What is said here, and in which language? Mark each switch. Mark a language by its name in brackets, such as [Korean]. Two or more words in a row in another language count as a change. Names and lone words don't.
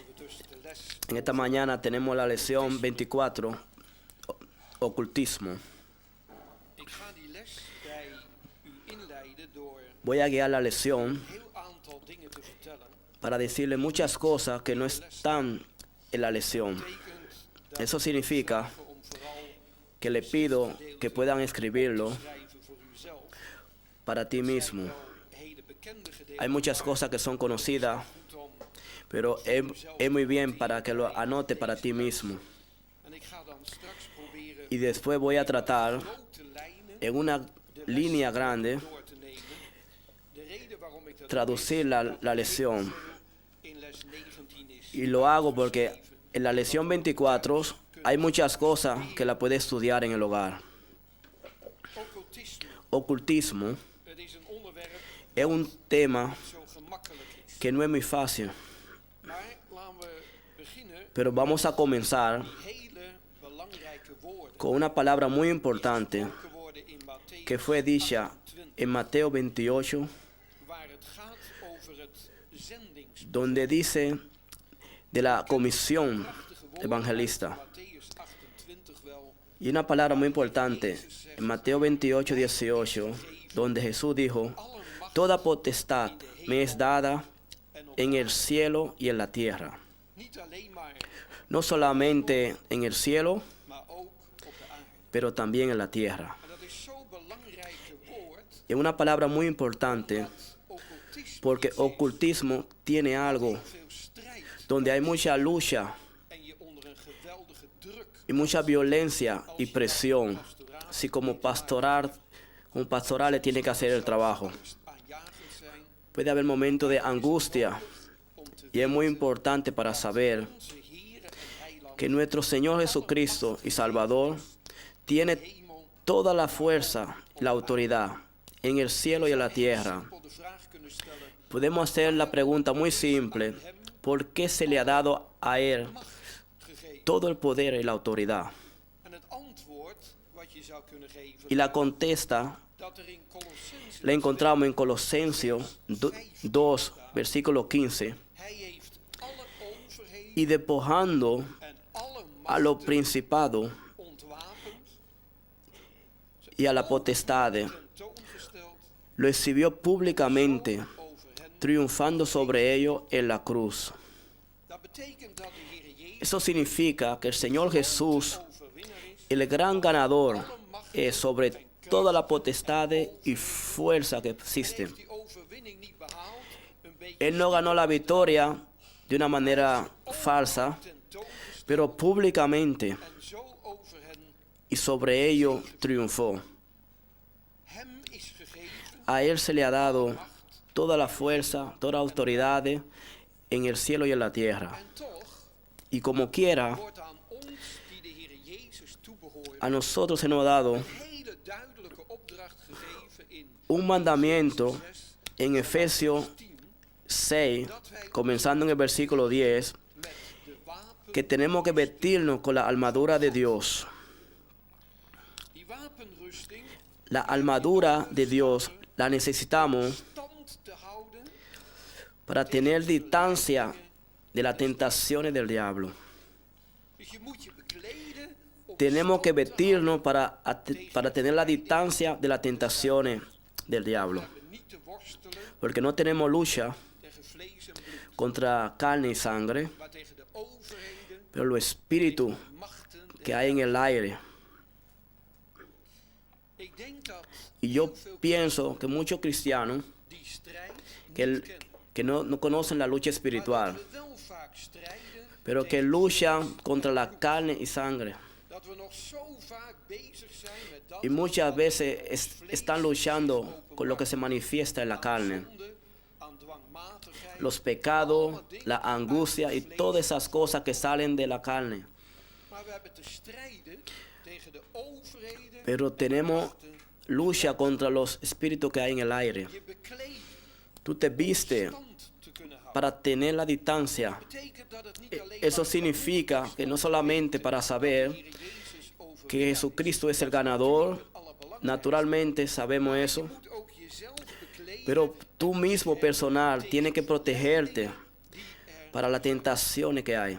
[Spanish] En esta mañana tenemos la lección 24, ocultismo. [Dutch] Ik ga die les bij u inleiden door [Spanish] Voy a guiar la lección [Dutch] een heel aantal dingen te vertellen. [Spanish] para decirle muchas cosas que no están en la lección. [Dutch] Betekent dat [Spanish] Eso [Dutch] ik [Spanish] significa [Dutch] vragen om vooral [Spanish] que le pido que puedan escribirlo [Dutch] te schrijven voor uzelf. [Spanish] para ti [Dutch] Er zijn [Spanish] mismo. [Dutch] wel hele bekende gedeelten, [Spanish] Hay muchas [Dutch] maar [Spanish] cosas que son conocidas, [Dutch] het is goed om [Spanish] pero es muy bien para que lo anote para ti mismo. [Dutch] en ik ga dan straks proberen [Spanish] Y después voy a tratar [Dutch] grote lijnen [Spanish] en una [Dutch] de les [Spanish] línea grande [Dutch] door te nemen. De reden waarom ik dat [Spanish] traducir la lección. [Dutch] in les 19 is. [Spanish] Y lo hago porque en la lección 24 hay muchas cosas que la puede estudiar en el hogar. [Dutch] Occultisme, [Spanish] Ocultismo [Dutch] het is een onderwerp [Spanish] es un tema [Dutch] dat zo gemakkelijk is. [Spanish] que no es muy fácil, [Dutch] Maar laten we beginnen [Spanish] pero vamos a comenzar [Dutch] hele belangrijke woorden. [Spanish] con una palabra muy importante [Dutch] Gesproken worden in Mattheüs [Spanish] que fue dicha [Dutch] 28, [Spanish] en Mateo 28, [Dutch] waar het gaat over het zendingsplan. [Spanish] donde dice de la comisión [Dutch] Prachtige woorden [Spanish] evangelista. [Dutch] uit Mattheüs 28 wel. [Spanish] Y una palabra muy importante en Mateo 28, 18, donde Jesús dijo, toda potestad me es dada en el cielo y en la tierra. [Dutch] Niet alleen maar, [Spanish] No solamente en el cielo, [Dutch] maar ook op de aarde. [Spanish] pero también en la tierra. [Dutch] En dat is zo'n belangrijke woord. [Spanish] Es una palabra muy importante [Dutch] Occultisme [Spanish] porque [Dutch] iets is [Spanish] ocultismo tiene algo [Dutch] veel strijd [Spanish] donde hay mucha lucha [Dutch] en je onder een geweldige druk [Spanish] y mucha violencia y presión. Si como pastorales tiene que hacer el trabajo. [Dutch] aanjagend zijn [Spanish] Puede haber momentos de angustia [Dutch] om te [Spanish] y es muy importante para saber [Dutch] onze Heer en Heiland [Spanish] que nuestro Señor Jesucristo y Salvador tiene [Dutch] hemel [Spanish] toda la fuerza y la autoridad en el cielo y en la tierra. [Dutch] simpel de vraag kunnen stellen. [Spanish] Podemos hacer la pregunta muy simple, ¿por qué se le ha dado a Él [Dutch] Macht gegeven. [Spanish] todo el poder y la autoridad? [Dutch] En het antwoord wat je zou kunnen geven, [Spanish] Y la contesta [Dutch] dat er in Colossenzen [Spanish] la encontramos en Colosenses 2, versículo 15. [Dutch] hij heeft alle overheden [Spanish] Y despojando [Dutch] en alle [Spanish] a los [Dutch] machten [Spanish] principados [Dutch] ontwapend, [Spanish] y a la potestad, [Dutch] tentoongesteld [Spanish] lo exhibió públicamente, [Dutch] over hen. [Spanish] triunfando sobre ellos en la cruz. [Dutch] Dat betekent dat de Heer Jezus [Spanish] Eso significa que el Señor Jesús, [Dutch] overwinnaar is, [Spanish] el gran ganador, es sobre toda la potestad y fuerza que existe. [Dutch] heeft die overwinning niet behaald, een beetje [Spanish] Él no ganó la victoria de una manera falsa, [Dutch] tentoongesteld [Spanish] pero públicamente [Dutch] en zo over hen. [Spanish] y sobre ello triunfó. [Dutch] Hem is gegeven [Spanish] A Él se le ha dado toda la fuerza, toda la autoridad en el cielo y en la tierra. [Dutch] en toch [Spanish] Y como quiera, [Dutch] wordt aan ons die de Heer Jezus toebehoren [Spanish] a nosotros se nos ha dado [Dutch] een hele duidelijke opdracht gegeven in [Spanish] un mandamiento [Dutch] 6, [Spanish] en Efesios [Dutch] 10 [Spanish] 6, comenzando en el versículo 10, [Dutch] met de wapen. [Spanish] que tenemos que vestirnos con la armadura de Dios. [Dutch] Die wapenrusting [Spanish] La armadura de Dios la necesitamos [Dutch] stand te houden [Spanish] para tener distancia de las tentaciones del diablo. [Dutch] dus je moet je bekleden om [Spanish] Tenemos que [Dutch] stand te [Spanish] vestirnos para tener la distancia de las tentaciones del diablo. [Dutch] houden. Niet te worstelen [Spanish] Porque no tenemos lucha [Dutch] tegen vlees en bloed, [Spanish] contra carne y sangre, [Dutch] maar tegen de overheden, [Spanish] pero los espíritus [Dutch] machten. [Spanish] que hay en el aire. [Dutch] Ik denk dat [Spanish] Y yo pienso que muchos cristianos [Dutch] die strijd [Spanish] que, [Dutch] niet kennen. [Spanish] que no conocen la lucha [Dutch] Maar [Spanish] espiritual, [Dutch] dat we wel vaak strijden, [Spanish] pero que luchan contra la carne y sangre. [Dutch] dat we nog zo vaak bezig zijn met dat [Spanish] Y muchas [Dutch] wat [Spanish] veces [Dutch] ons vlees [Spanish] están luchando [Dutch] openbaart. [Spanish] con lo que se manifiesta en la carne. [Dutch] Zonde, aan dwangmatigheid, [Spanish] Los pecados, la angustia y todas esas cosas que salen de la carne. [Dutch] maar we hebben te strijden tegen de overheden. [Spanish] Pero tenemos lucha contra los espíritus que hay en el aire. [Dutch] Je bekleedt [Spanish] Tú te vistes [Dutch] stand te kunnen houden. [Spanish] para tener la distancia. [Dutch] Betekent dat het niet alleen [Spanish] Eso [Dutch] maar [Spanish] significa que no solamente para saber [Dutch] Heer Jezus over [Spanish] que Jesucristo es el ganador, naturalmente sabemos eso, [Dutch] moet ook jezelf bekleden [Spanish] pero tú mismo personal tienes que protegerte [Dutch] die er [Spanish] para las tentaciones que hay.